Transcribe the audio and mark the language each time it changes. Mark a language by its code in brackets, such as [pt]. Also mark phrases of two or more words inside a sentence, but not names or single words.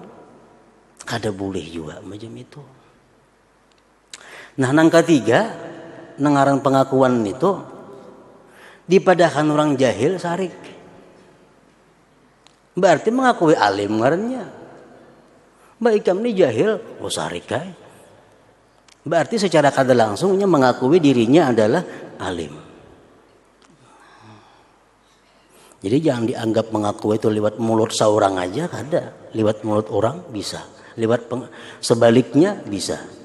[bjn] Kada boleh juga macam itu. Nah, nang ketiga, nengaran pengakuan itu dipadakan orang jahil sarik. Berarti mengakui alim ngarannya. Baik kami jahil, oh sarik kai. Berarti secara kada langsungnya mengakui dirinya adalah alim. Jadi jangan dianggap mengakui itu lewat mulut seorang aja, kada. Lewat mulut orang bisa, lewat sebaliknya bisa.